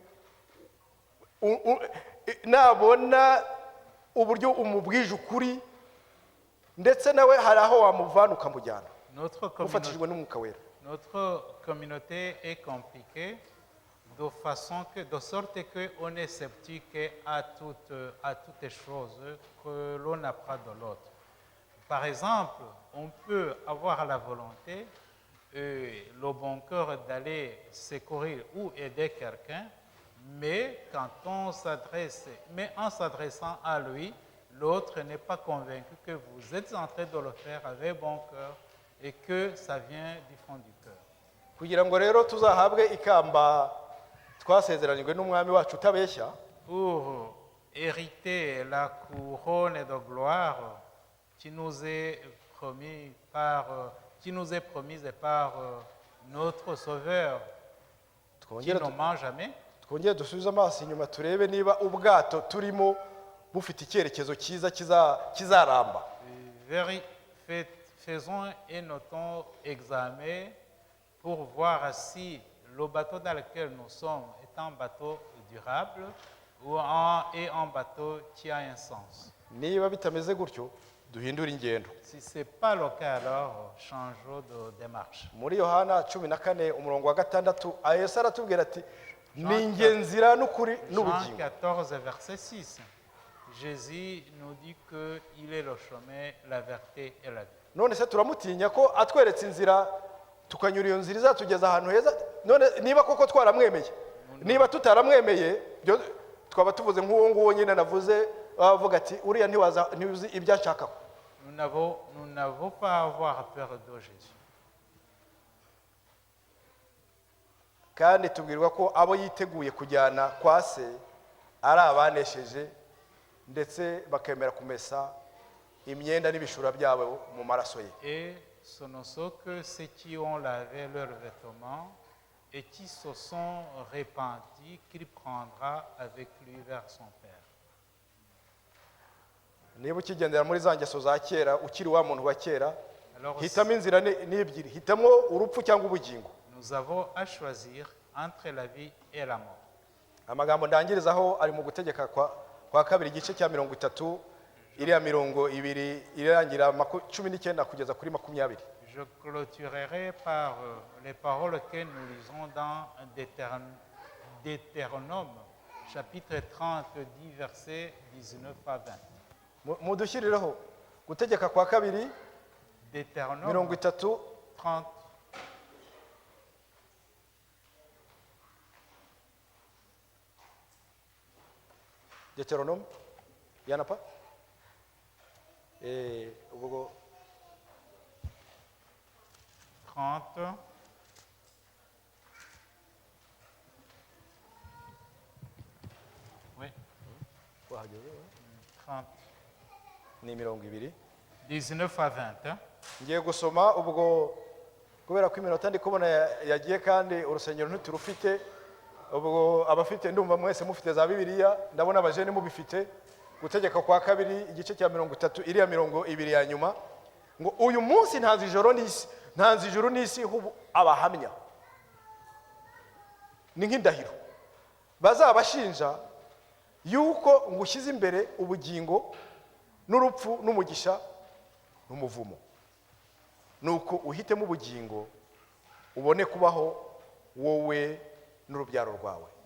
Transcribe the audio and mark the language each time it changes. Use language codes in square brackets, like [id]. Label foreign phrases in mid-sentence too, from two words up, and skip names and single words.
[rw] nabona uburyo umubwije ukuri, ndetse nawe hari aho wamuvana ukamujyana ufatishijwe n'umwuka wera. [fr] Notre communauté est compliquée de sorte qu'on est sceptique à toutes choses que l'on apprend de l'autre. Par exemple, on peut avoir la volonté et le bon cœur d'aller secourir ou aider quelqu'un, mais en s'adressant à lui, l'autre n'est pas convaincu que vous êtes en train de le faire avec bon cœur et que ça vient du fond du cœur. [rw] kugira ngo rero tuzahabwe ikamba twasezeranijwe n'umwami wacu utabeshya, [fr] Pour hériter la couronne de gloire qui nous est promise par notre Sauveur, qui [rw] twongere [fr] ne ment jamais. [rw] twongere dusubize amaso inyuma turebe niba ubwato turimo bufite icyerekezo cyiza kizaramba. [fr] Faisons et notons examen pour voir si le bateau dans lequel nous sommes est un bateau durable ou un bateau qui a un sens. [rw] Niba bitameze gutyo duhindure ingendo. [fr] Si ce n'est pas le cas, alors changeons de démarche. [rw] Muri Yohana 14 umurongo wa 6 Yesu aratubwira ati ni njye nzira n'ukuri [fr] Jean [rw] n'ubugingo. [fr] 14, verset 6. Jésus nous dit qu'il est le chemin, la vérité et la vie. [rw] None se turamutinya ko atweretse inzira tukanyura iyo nzira izatugeza ahantu heza? None niba koko twaramwemeye, niba tutaramwemeye twaba tuvuze nk'uwo nguwo nyine navuze, avuga ati uriya ntiwuzi ibyo ashaka. [fr] Nous n'avons pas à avoir peur de Jésus. [rw] Kandi tubwirwa ko abo yiteguye kujyana kwa se ari abanesheje, ndetse bakemera kumesa imyenda n'ibishura byabo mu maraso ye. [fr] Et ce ne sont que ceux qui ont lavé leurs vêtements et qui se sont repentis qu'il prendra avec lui vers son Père. [rw] Niba ukigendera muri za ngeso za kera, ukiri wa muntu wa kera, hitamo inzira n'ebyiri, hitamo urupfu cyangwa ubugingo. [fr] Nous avons à choisir entre la vie et la mort. [rw] Amagambo ndangirizaho ari mu gutegeka kwa kabiri igice cya 30 iriya 20 irangira 19 kugeza kuri 20. [fr] Je clôturerai par les paroles que nous lisons dans Deutéronome, chapitre 30, versets 19 à 20. [rw] Mudushyirireho gutegeka kwa kabiri [fr] Deutéronome 30 30. [rw] Deutéronome yanapa ubwo 30. [fr] Oui, 30. [rw] ni 20 [fr] 19 à 20. [rw] ngiye gusoma ubwo kubera ko iminota ndi kubona yagiye kandi urusengero ntiturufite, ubwo abafite ndumva mwese mufite za Bibiliya, ndabona abajene mubifite. Gutegeka kwa kabiri igice cya 30 iriya 20 ya nyuma ngo uyu munsi ntanze ijoro n'isi hubu abahamya ni nk'indahiro bazabashinja yuko ngushyize imbere ubugingo n'urupfu n'umugisha n'umuvumo, nuko uhitemo ubugingo ubone kubaho wowe n'urubyaro rwawe.